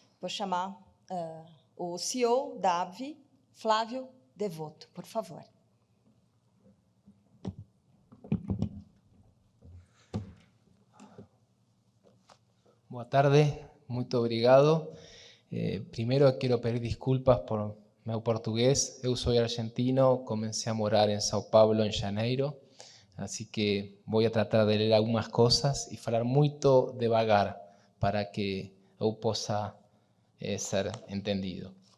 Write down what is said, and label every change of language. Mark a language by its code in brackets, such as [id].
[pt] Vou chamar o CEO da AbbVie, Flávio Devoto, por favor. Boa tarde, muito obrigado. [es] Primero quiero pedir disculpas por [pt] meu portugués. Eu sou argentino, [es] comencé a morar en [pt] São Paulo en janeiro, [es] así que voy a tratar de [pt] ler algumas coisas e falar muito devagar para que eu possa ser entendido.